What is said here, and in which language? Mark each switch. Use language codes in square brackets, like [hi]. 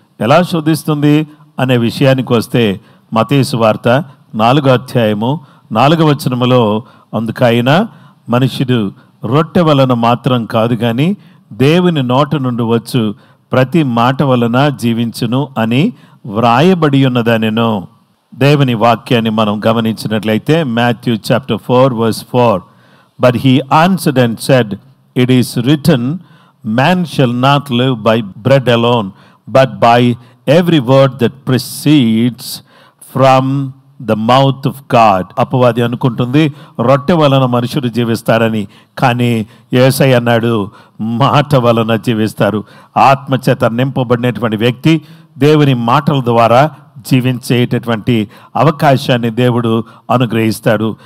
[te] ఎలా శోధిస్తుంది అనే విషయానికి వస్తే మత్తయి సువార్త 4వ అధ్యాయము 4వ వచనములో, అందుకైనా మనుషుడు రొట్టె వలన మాత్రం కాదు కానీ దేవుని నోట నుండి వచ్చు ప్రతి మాట వలన జీవించును అని వ్రాయబడి ఉన్నదనెను. దేవుని వాక్యాన్ని మనం గమనించినట్లయితే [en] Matthew chapter 4:4, but he answered and said, it is written, man shall not live by bread alone, but by every word that proceeds from the mouth of God. [te] అపవాది అనుకుంటుంది రొట్టె వలన మనుషుడు జీవిస్తారని, కానీ యేసయ్య అన్నాడు మాట వలన జీవిస్తారు. ఆత్మచేత నింపబడినటువంటి వ్యక్తి దేవుని మాటల ద్వారా జీవించేటటువంటి అవకాశాన్ని దేవుడు అనుగ్రహిస్తాడు.